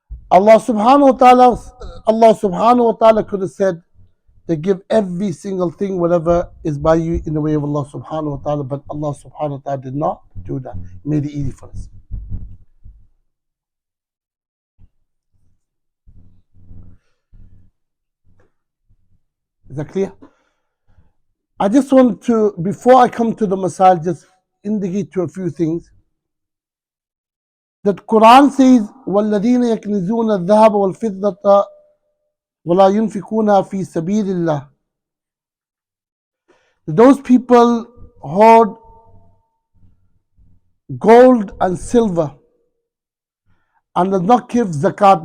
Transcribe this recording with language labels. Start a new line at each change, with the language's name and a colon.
English: Allah subhanahu wa ta'ala could have said to give every single thing, whatever is by you, in the way of Allah subhanahu wa ta'ala, but Allah subhanahu wa ta'ala did not do that. He made it easy for us. Is that clear? I just want to, before I come to the masal, just indicate to a few things. That Quran says,
Arabic: وَالَّذِينَ يَكْنِزُونَ الذَّهَبَ وَالْفِضَّةَ وَلَا يُنْفِقُونَها فِي سَبِيلِ اللَّهِ.
English: Those people hoard gold and silver and does not give zakat.